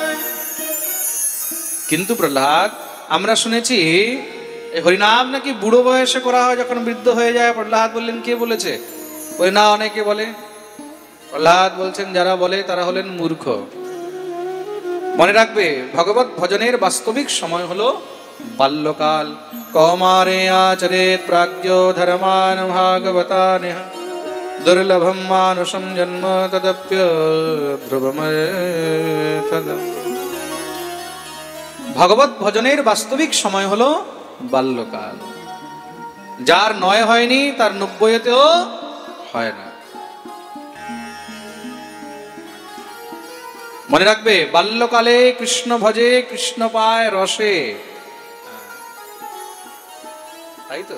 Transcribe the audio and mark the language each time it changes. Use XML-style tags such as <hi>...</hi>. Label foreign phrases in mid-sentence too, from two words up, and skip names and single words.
<bn>কিন্তু প্রহ্লাদ, আমরা শুনেছি এই হরিনাম নাকি বুড়ো বয়সে করা হয়, যখন বৃদ্ধ হয়ে যায়। প্রহ্লাদ বললেন, কে বলেছে? বলে না, অনেকে বলে। প্রহ্লাদ বলছেন, যারা বলে তারা হলেন মূর্খ। মনে রাখবে, ভগবত ভজনের বাস্তবিক সময় হলো বাল্যকাল।</bn> <sa>কৌমারে আচরেৎ প্রাজ্ঞো ধর্মান ভাগবতানেহ দুর্লভম মানুষম জন্ম তদপ্য ধ্রুবমতদম।</sa> <bn>ভগবত ভজনের বাস্তবিক সময় হলো বাল্যকাল। যার 9 হয়নি তার 90-তেও হয় না। মনে রাখবে, বাল্যকালে কৃষ্ণ ভজে কৃষ্ণ পায় রসে, তাই তো?</bn>